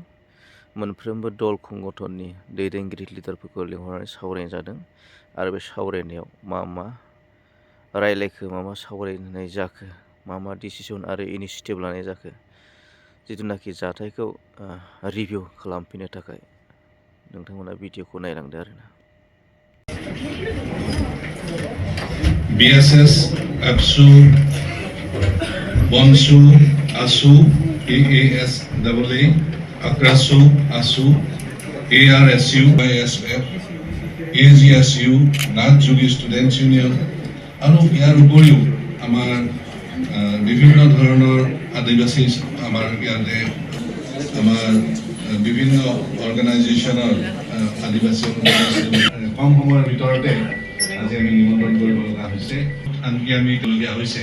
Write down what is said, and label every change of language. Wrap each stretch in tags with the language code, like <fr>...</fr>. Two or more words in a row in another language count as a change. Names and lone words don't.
<brx>मोनफ्रोमबो दल संगठननि दैदेनगिरि लिडारफोरखौ लिंहरनानै सावरायनाय जादों आरो बे सावरायनायाव मा रायलायखो, मा सावरायनाय जाखो, मा डिसिसन आरो इनिसियेटिभ लानाय जाखो, जिथुनाखि जाथायखौ रिभिउ खालामफिननो थाखाय नोंथांमोना भिडिअखौ नायलांदो आरोना। BSS, ABSU, BONSU, ASU, EASAA, ACRASU, ASU, ARSU, ISF, AGSU,</brx> <as>নাথযোগী ষ্টুডেণ্টছ ইউনিয়ন আৰু ইয়াৰ উপৰিও আমাৰ বিভিন্ন ধৰণৰ আদিবাসী আমাৰ ইয়াতে আমাৰ বিভিন্ন অৰ্গেনাইজেশ্যনৰ আদিবাসী কম সময়ৰ ভিতৰতে আজি আমি নিমন্ত্ৰণ কৰিব লগা হৈছে, আনকি আমি কৰিবলগীয়া হৈছে।</as>